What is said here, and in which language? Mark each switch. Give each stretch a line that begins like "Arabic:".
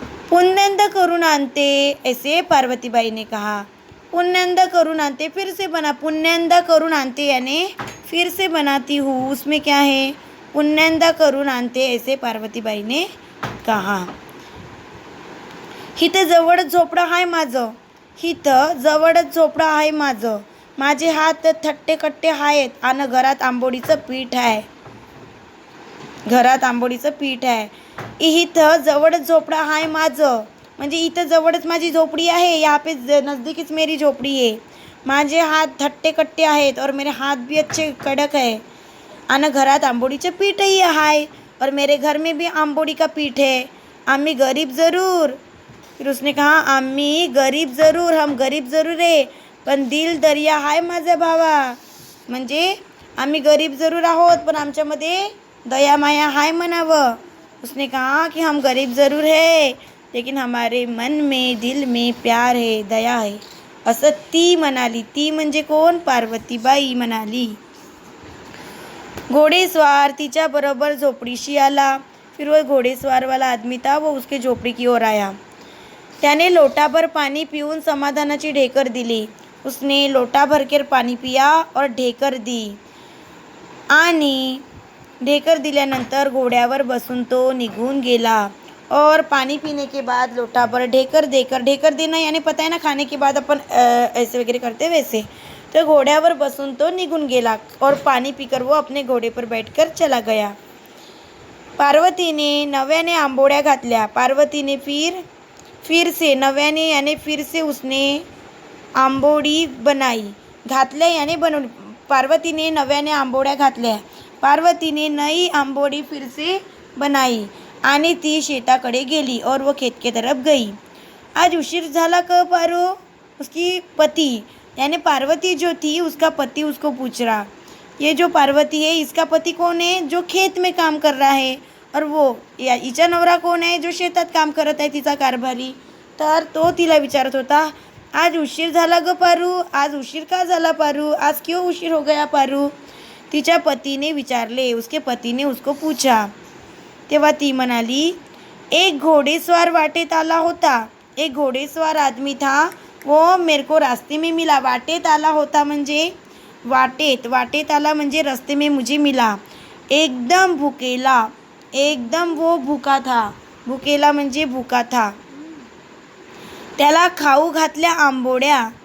Marathi: पुण्यंदा करून आणते,
Hindi: ऐसे पार्वतीबाई ने कहा.
Marathi: पुण्यंदा करून आणते,
Hindi: फिर से बना.
Marathi: पुण्यंदा करून आणते
Hindi: यानी फिर से बनाती हूँ. उसमें क्या है,
Marathi: पुण्यंदा करून आणते,
Hindi: ऐसे पार्वतीबाई ने कहा.
Marathi: हिथं जवळच झोपडं आहे माझं. हिथं जवळच झोपडं आहे माझं. माझे हात थट्टे कट्टे आहेत आणि घरात आंबोळीचं पीठ आहे. इथं जवळच झोपडं आहे माझं, म्हणजे इथं जवळच माझी झोपडी आहे.
Hindi: यहाँ पे नज़दीक मेरी झोपड़ी है.
Marathi: माझे हात थट्टे कट्टे आहेत
Hindi: और मेरे हाथ भी अच्छे कड़क है.
Marathi: आणि घरात आंबोळीचं पीठही आहे
Hindi: और मेरे घर में भी आंबोड़ी का पीठ है.
Marathi: आम्ही गरीब ज़रूर.
Hindi: फिर उसने कहा
Marathi: आम्ही गरीब ज़रूर,
Hindi: हम गरीब ज़रूर है
Marathi: पण दिल दर्या आहे माझ्या भावा. म्हणजे आम्ही गरीब ज़रूर आहोत पण आमच्यामध्ये दया माया हाय म्हणावं.
Hindi: उसने कहा कि हम गरीब ज़रूर है लेकिन हमारे मन में दिल में प्यार है, दया है,
Marathi: असं ती म्हणाली. ती म्हणजे कोण, पार्वतीबाई म्हणाली. घोड़ेस्वार तिच्या बरोबर झोपडीशी आला.
Hindi: फिर वो घोड़ेस्वार वाला आदमी था, वो उसके झोपड़ी की ओर आया.
Marathi: त्याने लोटाभर पाणी पिऊन समाधानाची ढेकर दिली.
Hindi: उसने लोटा भरकर पाणी पिया और ढेकर दी.
Marathi: आणि ढेकर दिल्यानंतर घोड्यावर बसून तो निघून गेला.
Hindi: और पानी पीने के बाद लोटा भर ढेकर देना यानी पता है ना, खाने के बाद अपन ऐसे वगैरह करते वैसे.
Marathi: तो घोड्यावर बसून तो निघून गेला
Hindi: और पानी पीकर वो अपने घोड़े पर बैठकर चला गया.
Marathi: पार्वतीने नव्याने आंबोळ्या घातल्या.
Hindi: पार्वतीने फिर से नव्याने यानी फिर से उसने आंबोड़ी बनाई.
Marathi: घातल्या यानी बनवली. पार्वतीने नव्याने आंबोळ्या घातल्या.
Hindi: पार्वतीने नई आंबोड़ी फिर से बनाई
Marathi: आणि ती शेताकडे गेली
Hindi: और वो खेत के तरफ गई.
Marathi: आज उशीर झाला का पारो.
Hindi: उसकी पति यानी पार्वती जो थी उसका पति उसको पूछ रहा. ये जो पार्वती है इसका पति कौन है, जो खेत में काम कर रहा है, और वो
Marathi: हिचा नवरा कोण आहे, जो शेतात काम करत आहे, तिचा कारभारी. तर तो तिला विचारत होता, आज उशीर झाला ग पारू, आज उशीर का झाला पारू,
Hindi: आज क्यों उशीर हो गया पारू.
Marathi: तिच्या पतीने विचारले.
Hindi: उसके पति ने उसको पूछा.
Marathi: तेव्हा ती म्हणाली, एक घोड़ेस्वार वाटेत आला होता.
Hindi: एक घोड़ेस्वार आदमी था, वो मेरे को रास्ते में मिला.
Marathi: वाटेत आला होता म्हणजे वाटेत आला म्हणजे
Hindi: रस्ते में मुझे मिला.
Marathi: एकदम भुकेला,
Hindi: एकदम वो भूखा था.
Marathi: भुकेला म्हणजे
Hindi: भूखा था.
Marathi: त्याला खाऊ घातल्या आंबोड्या.